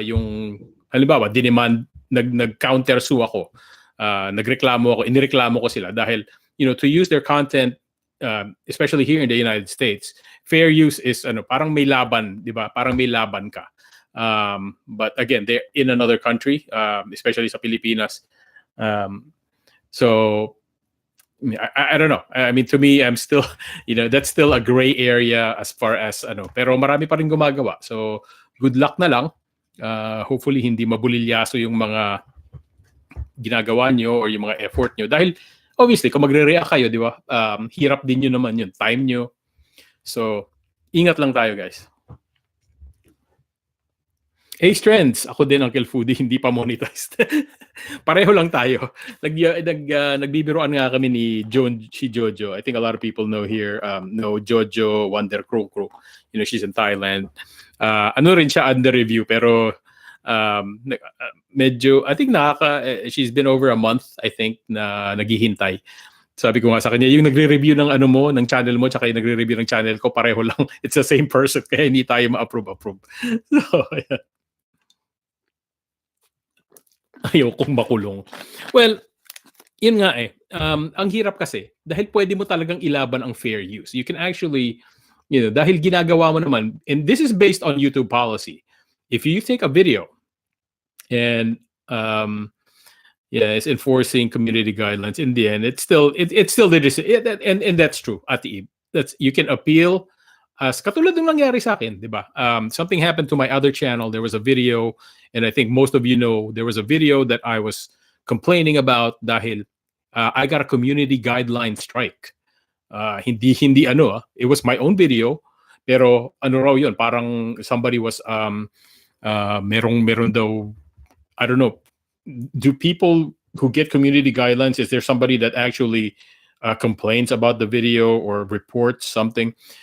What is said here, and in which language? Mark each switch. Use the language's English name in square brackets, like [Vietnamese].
[Filipino] Yung, halimbawa, dinemand, nag-counter sue ako, inireklamo ko sila dahil, [English] to use their content, especially here in the United States, fair use is, [Filipino] parang may laban, di ba? Parang may laban ka. [English] But again, they're in another country, especially [Filipino] sa Pilipinas. [English] So, I don't know. I mean, to me, I'm still, that's still a gray area as far as, [Filipino] pero marami pa rin gumagawa. [English] So, good luck na lang. [Filipino] Hopefully, hindi mabulilyaso yung mga ginagawa nyo or yung mga effort nyo. Dahil, obviously, kung magre-react kayo, di ba? Hirap din nyo naman yun. Time nyo. So, ingat lang tayo, guys. Ace Trends, ako din, Uncle Foodie, hindi pa monetized. Pareho lang tayo. Nagbibiroan nga kami ni si Jojo. [English] I think a lot of people know here, know Jojo Wonder Crow. She's in Thailand. [Filipino] Ano rin siya, under review, pero medyo, [English] I think she's been over a month, I think, [Filipino] na naghihintay. Sabi ko nga sa kanya, yung nagre-review ng ng channel mo, tsaka yung nagre-review ng channel ko, pareho lang. [English] It's the same person, [Filipino] kaya hindi tayo ma-approve. [English] So, yeah. [Filipino] Ayokong makulong. Well, yun nga eh. Ang hirap kasi, dahil pwede mo talagang ilaban ang fair use. [English] You can actually, [Filipino] dahil ginagawa mo naman, [English] and this is based on YouTube policy. If you take a video and it's enforcing community guidelines, in the end, it's still the decision. And that's true. You can appeal. [Filipino] As katulad ng nangyari sa akin, di ba? [English] Something happened to my other channel. There was a video, and I think most of you know, there was a video that I was complaining about dahil I got a community guideline strike. Hindi it was my own video, pero raw yun, parang somebody was meron daw, I don't know, do people who get community guidelines, is there somebody that actually complains about the video or reports something?